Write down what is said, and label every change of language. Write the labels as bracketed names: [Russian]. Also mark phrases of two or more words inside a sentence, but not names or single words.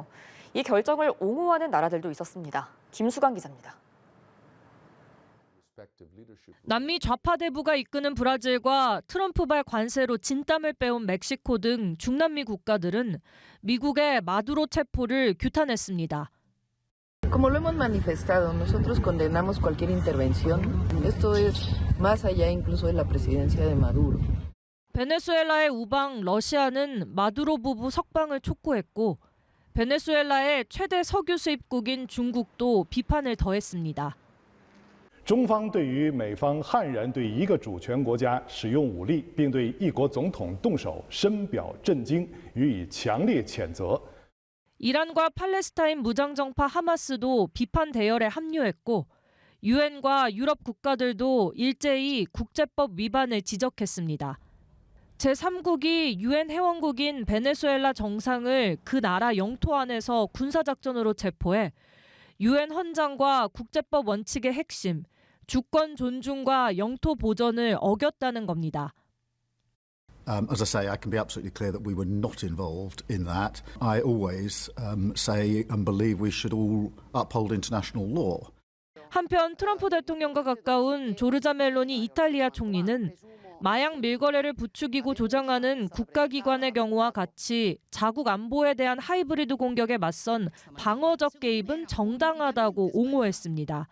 [Korean] 이 결정을 옹호하는 나라들도 있었습니다. 김수강 기자입니다. 남미 좌파 대부가 이끄는 브라질과 트럼프발 관세로 진땀을 빼온 멕시코 등 중남미 국가들은 미국의 마두로 체포를 규탄했습니다. [Spanish] Como lo hemos manifestado, nosotros condenamos cualquier intervención. Esto es más allá incluso de la presidencia de Maduro. [Korean] 베네수엘라의 우방 러시아는 마두로 부부 석방을 촉구했고 베네수엘라의 최대 석유 수입국인 중국도 비판을 더했습니다. [Chinese] 中方对于美方悍然对一个主权国家使用武力，并对一国总统动手，深表震惊，予以强烈谴责。 [Korean] 이란과 팔레스타인 무장정파 하마스도 비판 대열에 합류했고 유엔과 유럽 국가들도 일제히 국제법 위반을 지적했습니다. 제3국이 유엔 회원국인 베네수엘라 정상을 그 나라 영토 안에서 군사작전으로 체포해 유엔 헌장과 국제법 원칙의 핵심, 주권 존중과 영토 보전을 어겼다는 겁니다. [English] As I say, I can be absolutely clear that we were not involved in that. I always say and believe we should all uphold international law. [Korean] 한편 트럼프 대통령과 가까운 조르자 멜로니 이탈리아 총리는 마약 밀거래를 부추기고 조장하는 국가기관의 경우와 같이 자국 안보에 대한 하이브리드 공격에 맞선 방어적 개입은 정당하다고 옹호했습니다.